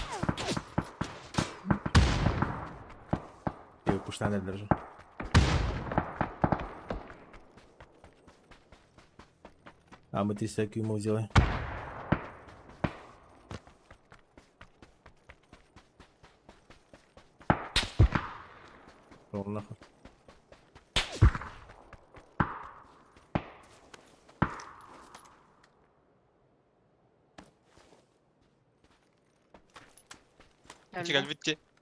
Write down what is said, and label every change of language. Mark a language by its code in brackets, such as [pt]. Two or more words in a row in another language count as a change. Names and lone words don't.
[tr] Yok kuştan dediler. [ru] А мы 300 ему сделаем. Пошёл нахуй. [tr] Küçük elbette.